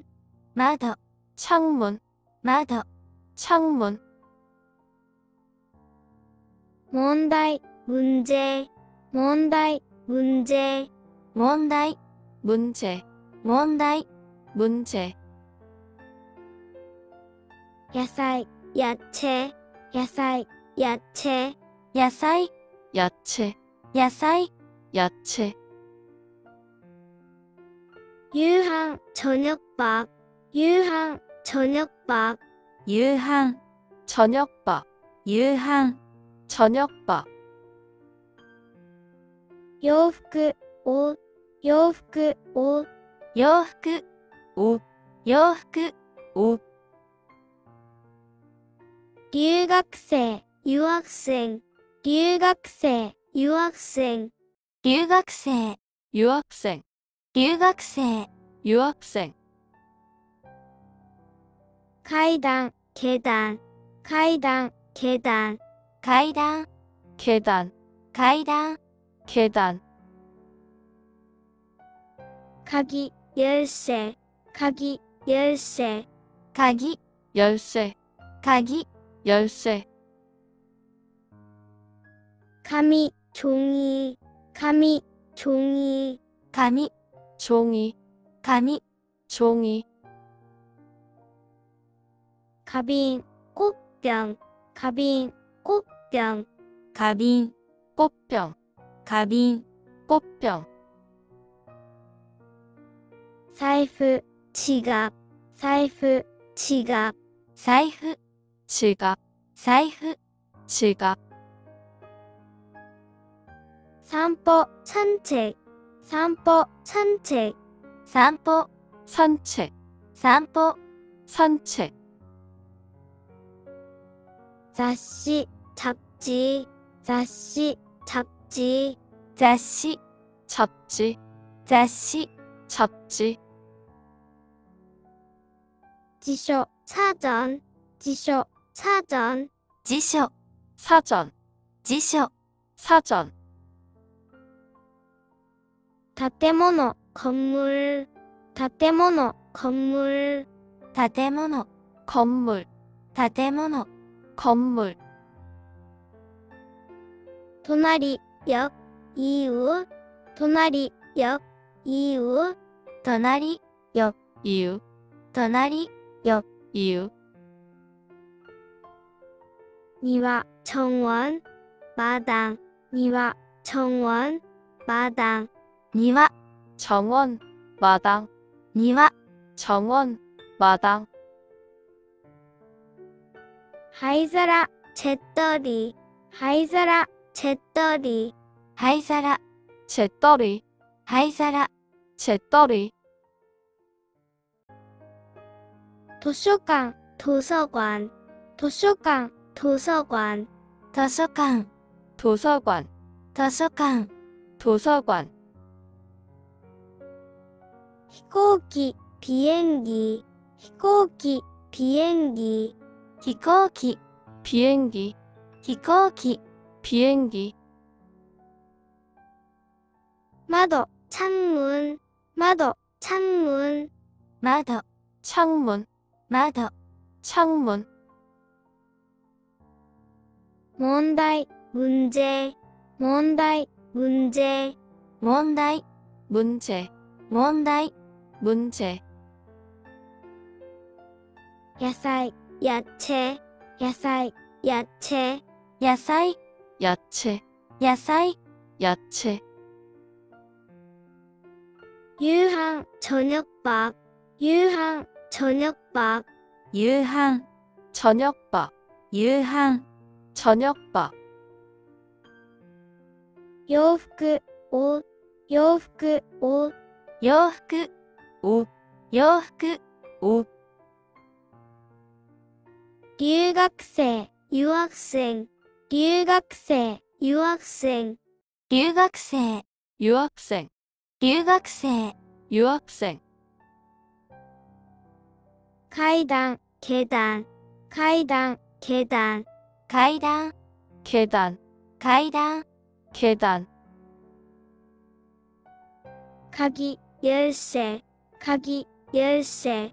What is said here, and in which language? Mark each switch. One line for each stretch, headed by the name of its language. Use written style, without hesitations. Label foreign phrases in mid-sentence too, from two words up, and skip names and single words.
Japanese: 窓、
Korean: 창문,
Japanese: 窓、
Korean: 창문.
Japanese: 問題、문제,問題、문제, 問題、
Korean: 문제,
Japanese: 問題、
Korean: 문제.
Japanese: 野菜、야채, 야菜、야채, 野菜、
Korean: 야채,
Japanese: 野菜、
Korean: 야채.
Japanese: 夕飯、저녁밥,夕飯、저녁밥, 夕飯、
Korean: 저녁밥,
Japanese: 夕飯、
Korean: 저녁밥.
Japanese: 洋服、옷,洋服、옷, 洋服、
Korean: 옷,
Japanese: 洋服、
Korean: 옷.
Japanese: 留学生、유학생,留学生、유학생, 留学生、
Korean: 유학생,
Japanese: 留学生、
Korean: 유학생.
Japanese: 階段、계단,階段、계단, 階段、
Korean: 계단,
Japanese: 階段、
Korean: 계단.
Japanese: 鍵、열쇠,鍵、열쇠, 鍵、
Korean: 열쇠,
Japanese: 鍵、
Korean: 열쇠.
Japanese: 紙、종이,紙、종이, 紙、
Korean: 종이,
Japanese: 紙、
Korean: 종이.
Japanese: 가빈, 꽃병, 가빈, 꽃병, 花瓶、
Korean: 꽃병,
Japanese: 花瓶、
Korean: 꽃병.
Japanese: 財布、지갑,財布、지갑, 財布、
Korean: 지갑,
Japanese: 財布、
Korean: 지갑.
Japanese: 散歩、산책,散歩、산책, 散歩、
Korean: 산책,
Japanese: 散歩、
Korean: 산책.
Japanese: 雑誌、잡지, 雑誌、잡지, 雑誌、
Korean: 잡지,
Japanese: 雑誌、
Korean: 잡지.
Japanese: 辞書、사전, 辞書、사전, 辞書、
Korean: 사전,
Japanese: 辞書、
Korean: 사전.
Japanese: 建物、건물, 建物、건물, 建物、
Korean: 건물,
Japanese: 建物、
Korean: 건물. 隣、옆, 이웃,隣、옆, 이웃,
Japanese: 隣、
Korean: 이유,
Japanese: 隣、
Korean: 이유. 庭、정원, 마당, 庭、정원, 마당,
Japanese: 庭、
Korean: 정원, 마당,
Japanese: 庭、
Korean: 정원, 마당.
Japanese: 하이자라, 잿더리, 하이자라, 잿더리, 灰皿、
Korean: 재떨이,
Japanese: 灰皿、
Korean: 재떨이. 도서관, 도서관, 도서관, 도서관,
Japanese: 図書館、
Korean: 도서관,
Japanese: 図書館、
Korean: 도서관.
Japanese: 飛行機、비행기, 飛行機、비행기, 飛行機、
Korean: 비행기,
Japanese: 飛行機、
Korean: 비행기.
Japanese: 窓、창문,窓、창문, 窓、
Korean: 창문,
Japanese: 窓、
Korean: 창문.
Japanese: 問題、문제,問題、문제, 問題、
Korean: 문제,
Japanese: 問題、
Korean: 문제.
Japanese: 野菜、야채, 야菜、야채, 野菜、
Korean: 야채,
Japanese: 野菜、
Korean: 야채.
Japanese: 夕飯、저녁밥, 夕飯、저녁밥, 夕飯、
Korean: 저녁밥,
Japanese: 夕飯、
Korean: 저녁밥.
Japanese: 洋服、옷, 洋服、옷, 洋服、
Korean: 옷,
Japanese: 洋服、
Korean: 옷.
Japanese: 留学生、유학생, 留学生、유학생、留学生、
Korean: 유학생,
Japanese: 留学生、
Korean: 유학생,
Japanese: 階段、계단、階段、계단、階段、
Korean: 계단,
Japanese: 階段、
Korean: 계단,
Japanese: 鍵、열쇠、鍵、열쇠、